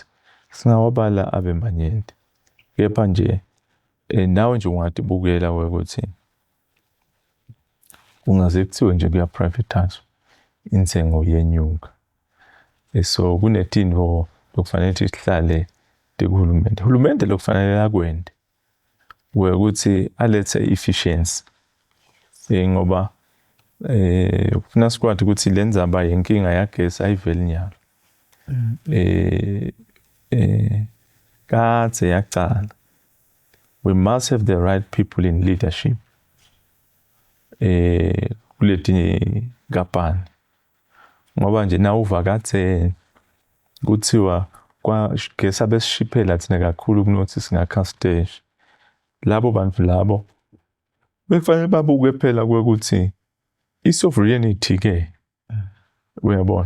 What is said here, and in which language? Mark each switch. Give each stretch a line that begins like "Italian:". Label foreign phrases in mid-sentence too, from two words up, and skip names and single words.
Swati: Singawabala abe manyenti. Kepha nje nawe nje ungatibukela ukuthi kungaze kuthiwe nje kuya-privatize intengo yenyuka. So kunetinto lokufanele sihlale kuhulumende. Uhulumende lokufanele akwende ukuthi alethe efficiency. Ngoba ufuna sikwazi ukuthi le ndzaba yenkinga yagesi ayiveli nyalo. Kade yaqala.
English: We must have the right people in leadership.
Swati: Kuleti kampani. Ngoba nje na uvakathe kuthiwa kwagesi abesishiphela thina kakhulu kunothi singakha stage. Labo bantu labo bekufanele babuke phela ukuthi i-sovereignty ke uyabona.